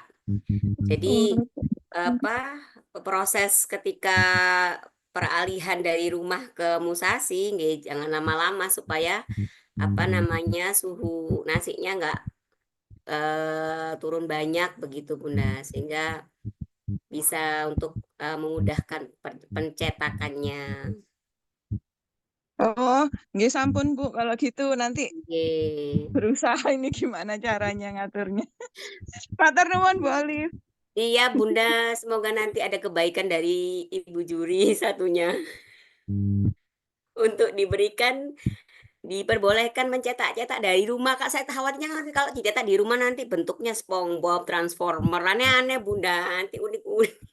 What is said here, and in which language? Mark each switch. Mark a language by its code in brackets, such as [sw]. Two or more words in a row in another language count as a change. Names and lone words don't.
[id] Jadi apa proses ketika peralihan dari rumah ke Musasi nggih jangan lama-lama supaya apa namanya suhu nasinya nggak turun banyak begitu Bunda sehingga bisa untuk memudahkan pencetakannya. [jv] Oh, nggih sampun Bu, [id] kalau gitu nanti Nggih. berusaha ini gimana caranya ngaturnya. [jv] Matur nuwun Bu Olive. [id] Iya Bunda, semoga nanti ada kebaikan dari Ibu juri satunya. untuk diperbolehkan mencetak-cetak dari rumah, Kak. Saya khawatirnya nanti kalau dicetak di rumah nanti bentuknya SpongeBob, Transformer, aneh-aneh Bunda, nanti unik-unik.